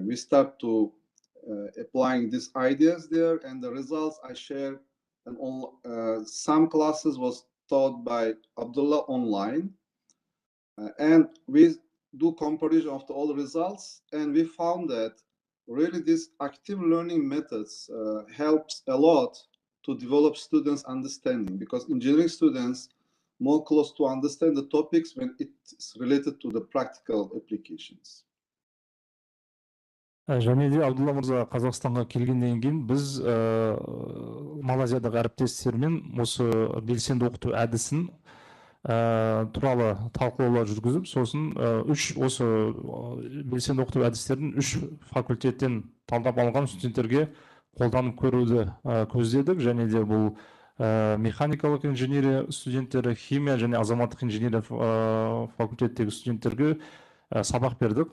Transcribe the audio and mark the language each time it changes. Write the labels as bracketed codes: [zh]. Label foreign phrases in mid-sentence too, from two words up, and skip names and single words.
[en] We start to applying these ideas there, and the results I share, and some classes was taught by Abdullah online, and we do comparison of all the results, and we found that really these active learning methods helps a lot to develop students' understanding, because engineering students more close to understand the topics when it's related to the practical applications. [kk] Және де Абдулла мырза Қазақстанға келгеннен кейін біз Малайзиядағы әріптестермен осы белсенді оқыту әдісін туралы талқылаулар жүргізіп, сосын осы белсенді оқыту әдістерін 3 факультеттен талдап алған студенттерге қолданып көруді көздедік, және де бұл Механикалық инженерия студенттері, химия және азаматтық инженерия факультеттегі студенттерге сабақ бердік.